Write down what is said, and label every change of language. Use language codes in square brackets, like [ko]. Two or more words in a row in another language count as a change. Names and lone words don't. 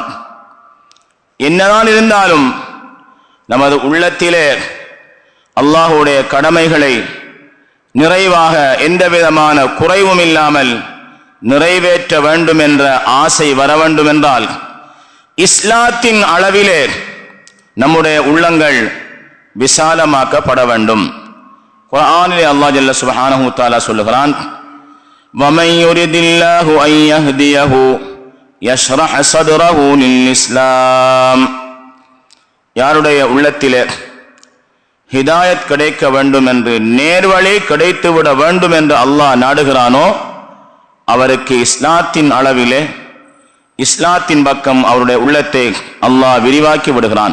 [ta] என்னதான் இருந்தாலும் நமது உள்ளத்திலே அல்லாஹ்வுடைய கடமைகளை நிறைவாக எந்த விதமான குறைவும் இல்லாமல் நிறைவேற்ற வேண்டும் என்ற ஆசை வர வேண்டும் என்றால் இஸ்லாத்தின் அளவிலே நம்முடைய உள்ளங்கள் விசாலமாக்கப்பட வேண்டும். குர்ஆனிலே அல்லாஹ் [ar] جل سبحانه وتعالى [ta] சொல்லுகிறான், [ar] وَمَن يُرِدِ اللَّهُ أَن يَهْدِيَهُ يَشْرَحْ صَدْرَهُ لِلْإِسْلَامِ. [ta] யாருடைய உள்ளத்திலே ஹிதாயத் கிடைக்க வேண்டும் என்று, நேர்வழி கிடைத்துவிட வேண்டும் என்று அல்லாஹ் நாடுகிறானோ அவருக்கு இஸ்லாத்தின் அளவிலே, இஸ்லாத்தின் பக்கம் அவருடைய உள்ளத்தை அல்லாஹ் விரிவாக்கி விடுகிறான்.